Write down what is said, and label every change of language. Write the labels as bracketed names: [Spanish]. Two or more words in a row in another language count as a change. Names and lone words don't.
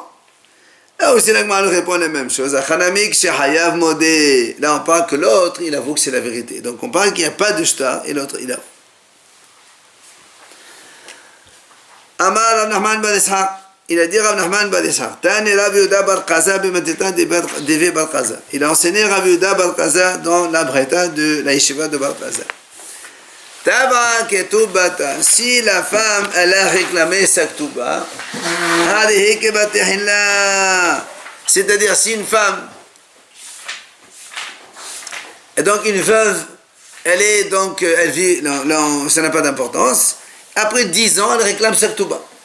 [French] Là aussi, l'Agmara répond la même chose. Là, on parle que l'autre, il avoue que c'est la vérité. Donc, on parle qu'il n'y a pas de shtar et l'autre, il avoue. [Aramaic] Amar Rav Nachman bar Ishaq. [French] Il a dit Rav Nachman bar Ishaq. [Aramaic] Tani Rav Yehuda bar Qaza b'matitan d'Evé bar Qaza. [French] Il a enseigné Rav Yehuda bar Qaza dans la breta de la yeshiva de bar Qaza. [Aramaic] Taba ketubata. [French] Si la femme, elle a réclamé sa ktuba, c'est-à-dire si une femme, et donc une veuve, elle est donc, elle vit, non, ça n'a pas d'importance, après 10 ans, elle réclame sa ktuba.